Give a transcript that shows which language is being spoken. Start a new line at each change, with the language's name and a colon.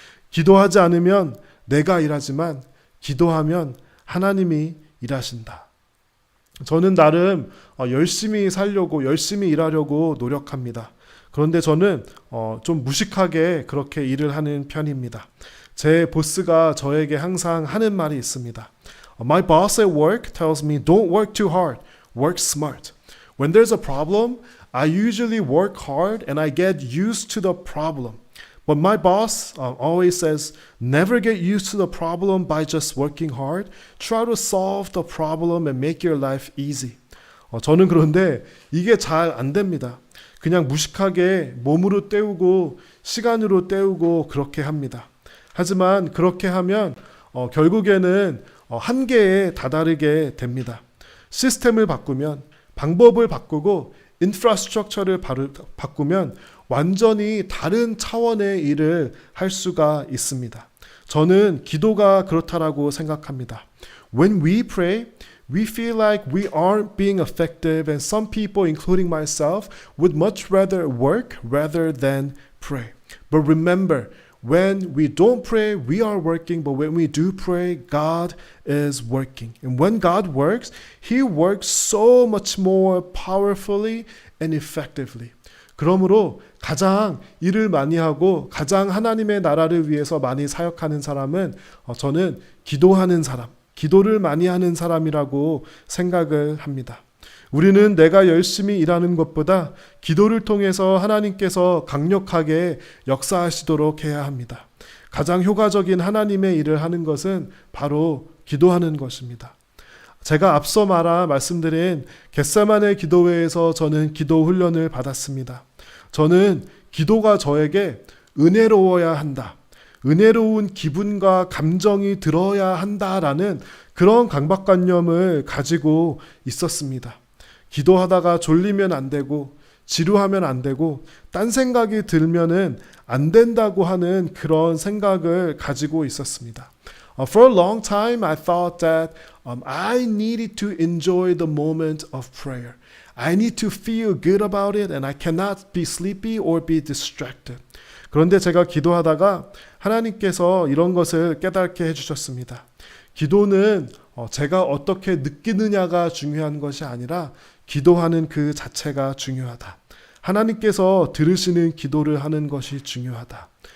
Korean: 기도하지 않으면 내가 일하지만 기도하면 하나님이 일하신다. 저는 나름 열심히 살려고 열심히 일하려고 노력합니다. 그런데 저는 좀 무식하게 그렇게 일을 하는 편입니다. 제 보스가 저에게 항상 하는 말이 있습니다.
English: My boss at work tells me don't work too hard, work smart. When there's a problem, I usually work hard and I get used to the problem. But my boss always says, never get used to the problem by just working hard. Try to solve the problem and make your life easy.
Korean: 저는 그런데 이게 잘 안 됩니다. 그냥 무식하게 몸으로 때우고 시간으로 때우고 그렇게 합니다. 하지만 그렇게 하면 결국에는 한계에 다다르게 됩니다. 시스템을 바꾸면, 방법을 바꾸고 인프라스트럭처를 바꾸면 완전히 다른 차원의 일을 할 수가 있습니다. 저는 기도가 그렇다라고 생각합니다.
English: When we pray, we feel like we aren't being effective, and some people, including myself, would much rather work rather than pray. But remember, when we don't pray, we are working, but when we do pray, God is working. And when God works, He works so much more powerfully and effectively.
Korean: 그러므로 가장 일을 많이 하고 가장 하나님의 나라를 위해서 많이 사역하는 사람은 저는 기도하는 사람, 기도를 많이 하는 사람이라고 생각을 합니다. 우리는 내가 열심히 일하는 것보다 기도를 통해서 하나님께서 강력하게 역사하시도록 해야 합니다. 가장 효과적인 하나님의 일을 하는 것은 바로 기도하는 것입니다. 제가 앞서 말씀드린 겟세마네 기도회에서 저는 기도 훈련을 받았습니다. 저는 기도가 저에게 은혜로워야 한다. 은혜로운 기분과 감정이 들어야 한다라는 그런 강박관념을 가지고 있었습니다. 기도하다가 졸리면 안 되고 지루하면 안 되고 딴 생각이 들면은 안 된다고 하는 그런 생각을 가지고 있었습니다.
English: For a long time, I thought that I needed to enjoy the moment of prayer. I need to feel good about it, and I cannot be sleepy or be distracted.
Korean: 그런데 제가 기도하다가 하나님께서 이런 것을 깨닫게 해주셨습니다. 기도는 제가 어떻게 느끼느냐가 중요한 것이 아니라 기도하는 그 자체가 중요하다. 하나님께서 들으시는 기도를 하는 것이 중요하다.